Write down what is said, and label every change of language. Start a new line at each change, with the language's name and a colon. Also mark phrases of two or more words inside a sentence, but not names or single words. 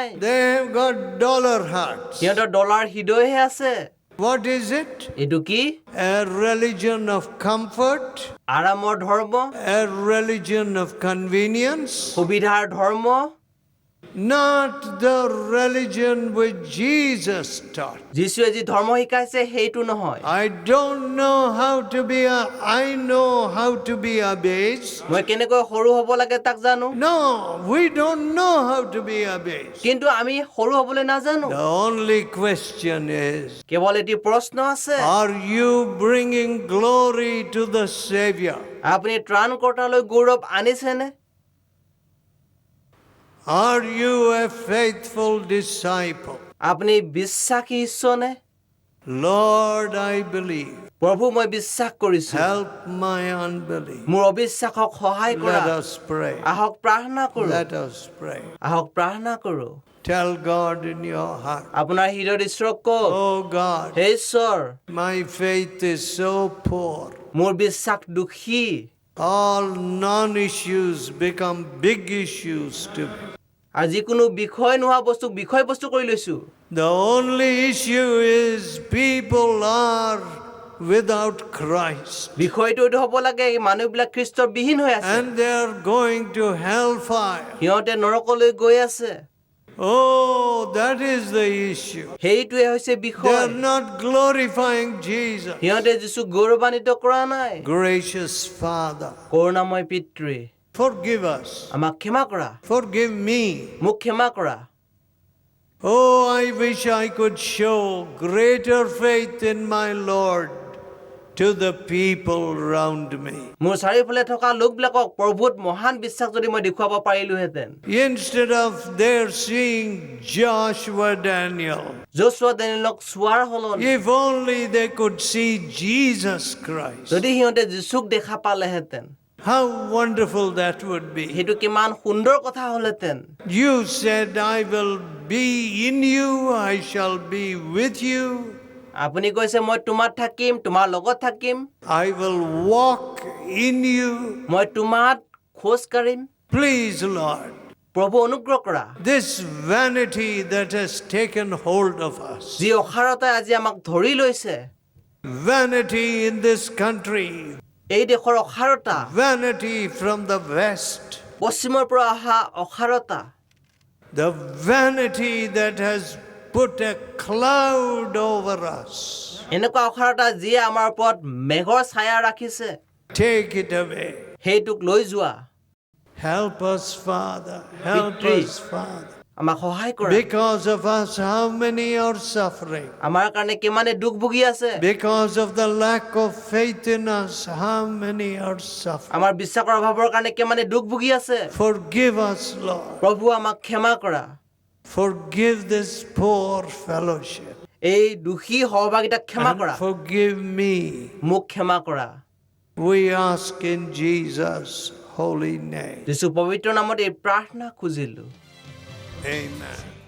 English: They have got dollar hearts.
Assamese: সিহঁতৰ ডলাৰ হৃদয়হে আছে।
English: What is it?
Assamese: এইটো কি?
English: A religion of comfort,
Assamese: আৰামৰ ধৰ্ম,
English: a religion of convenience,
Assamese: সুবিধাৰ ধৰ্ম,
English: not the religion which Jesus taught.
Assamese: যীশুৱে যি ধৰ্ম শিকাইছে সেইটো নহয়।
English: I know how to be abased.
Assamese: মই কেনেকৈ সৰু হ'ব লাগে তাক জানো।
English: No, we don't know how to be abased.
Assamese: কিন্তু আমি সৰু হ'বলৈ নাজানো।
English: The only question is,
Assamese: কেৱল এটি প্ৰশ্ন আছে,
English: are you bringing glory to the Savior?
Assamese: আপুনি ত্ৰাণকৰ্তালৈ গৌৰৱ আনিছেনে?
English: Are you a faithful disciple?
Assamese: আপুনি বিশ্বাসী ঈশ্বৰনে?
English: Lord, I believe.
Assamese: প্ৰভু, মই বিশ্বাস কৰিছো।
English: Help my unbelief.
Assamese: মোৰ অবিশ্বাসক সহায় কৰা।
English: Let us pray.
Assamese: আহক প্ৰাৰ্থনা কৰোঁ।
English: Let us pray.
Assamese: আহক প্ৰাৰ্থনা কৰোঁ।
English: Tell God in your heart,
Assamese: আপোনাৰ হৃদয়ত ঈশ্বৰক কওক,
English: oh God,
Assamese: হে ঈশ্বৰ,
English: my faith is so poor.
Assamese: মোৰ বিশ্বাস দুখী।
English: All non-issues become big issues to me.
Assamese: আৰু যিকোনো বিষয় নোহোৱা বস্তুক বিষয়বস্তু কৰি লৈছো।
English: The only issue is people are without Christ.
Assamese: বিষয়টো এইটো হ'ব লাগে, মানুহবিলাক খ্ৰীষ্টৰ বিহীন হৈ আছে।
English: And they are going to hellfire.
Assamese: সিহঁতে নৰকলৈ গৈ আছে।
English: Oh, that is the issue.
Assamese: সেইটোৱে হৈছে
English: They
Assamese: বিষয়
English: are not glorifying Jesus.
Assamese: সিহঁতে যীচুক গৌৰৱান্বিত কৰা নাই
English: Gracious Father,
Assamese: কৰুণাময় পিতৃ
English: forgive us.
Assamese: আমাক ক্ষমা কৰা
English: Forgive me.
Assamese: মোক ক্ষমা কৰা
English: Oh, I wish I could show greater faith in my Lord to the people around me.
Assamese: মোৰ চাৰিওফালে থকা লোকবিলাকক প্ৰভুত মহান বিশ্বাস যদি মই দেখুৱাব পাৰিলোহেঁতেন
English: Instead of their seeing Joshua Daniel,
Assamese: যোশুৱা দানিয়েলক চোৱাৰ সলনি
English: if only they could see Jesus Christ,
Assamese: যদি সিহঁতে যীচুক দেখা পালেহেঁতেন
English: how wonderful that would be.
Assamese: সেইটো কিমান সুন্দৰ কথা হ'লহেঁতেন
English: You said, I will be in you, I shall be with you,
Assamese: আপুনি কৈছে মই তোমাত থাকিম তোমাৰ লগত থাকিম
English: I will walk in you.
Assamese: মই তোমাত খোজ কাঢ়িম
English: Please, Lord,
Assamese: প্ৰভু অনুগ্ৰহ কৰা
English: this vanity that has taken hold of us,
Assamese: যি অসাৰতাই আজি আমাক ধৰি লৈছে
English: vanity in this country,
Assamese: এই দেশৰ অসাৰতা
English: vanity from the West,
Assamese: পশ্চিমৰ পৰা অহা অসাৰতা
English: the vanity that has put a cloud over us.
Assamese: এনেকুৱা অসাৰতা যিয়ে আমাৰ ওপৰত মেঘৰ ছায়া ৰাখিছে
English: Take it away.
Assamese: সেইটোক লৈ যোৱা
English: Help us, Father. Help Victory. us, Father.
Assamese: আমাক সহায় কৰা
English: Because of us, how many are suffering?
Assamese: আমাৰ কাৰণে কিমানে দুখ ভুগি আছে
English: Because of the lack of faith in us, how many are suffering?
Assamese: আমাৰ বিশ্বাসৰ অভাৱৰ কাৰণে কিমানে দুখ ভুগি আছে
English: Forgive us, Lord.
Assamese: প্ৰভু আমাক ক্ষমা কৰা
English: Forgive this poor fellowship.
Assamese: এই দুখী সহভাগিতাক ক্ষমা কৰা
English: And forgive me.
Assamese: মোক ক্ষমা কৰা
English: We ask in Jesus' holy name.
Assamese: যীশু পবিত্ৰ নামত এই প্ৰাৰ্থনা খুজিলো
English: Amen.